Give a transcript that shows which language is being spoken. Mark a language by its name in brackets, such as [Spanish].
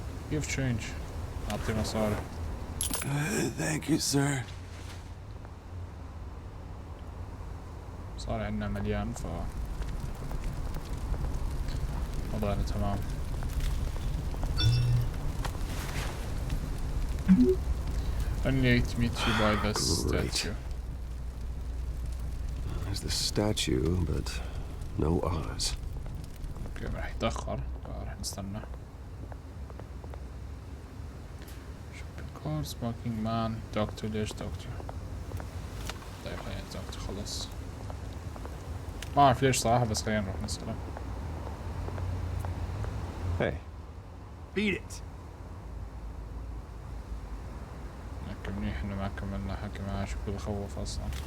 [English] Give change. [Arabic] أعطي مصاري. [English] Thank you, sir. [Arabic] صار عندنا مليان ف وضعنا تمام. [English] Only to meet you by the statue. There's the statue, but no Oz. [Arabic] اوكي راح يتأخر فراح نستنى. [English] Shopping cart, smoking man, doctor ليش doctor؟ [Arabic] طيب خلينا doctor خلص. ما أعرف ليش صراحة بس خلينا نروح نسأله. [English] Hey. Beat it. [Arabic] لكن منيح إنه ما كملنا حكي معاه شكله بخوف أصلا.